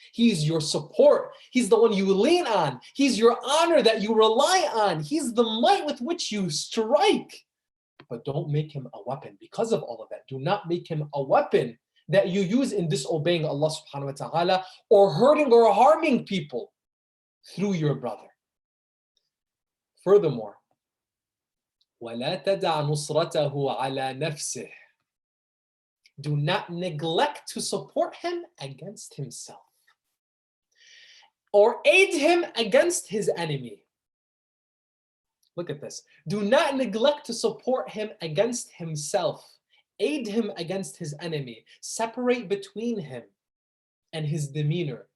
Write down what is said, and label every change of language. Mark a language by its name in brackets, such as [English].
[English] He's your support. He's the one you lean on. He's your honor that you rely on. He's the might with which you strike. But don't make him a weapon because of all of that. Do not make him a weapon that you use in disobeying Allah subhanahu wa ta'ala or hurting or harming people through your brother. Furthermore, [Arabic] وَلَا تَدَعْ نُصْرَتَهُ عَلَى نَفْسِهِ. [English] Do not neglect to support him against himself or aid him against his enemy. Look at this. Do not neglect to support him against himself, aid him against his enemy, separate between him and his demeanor.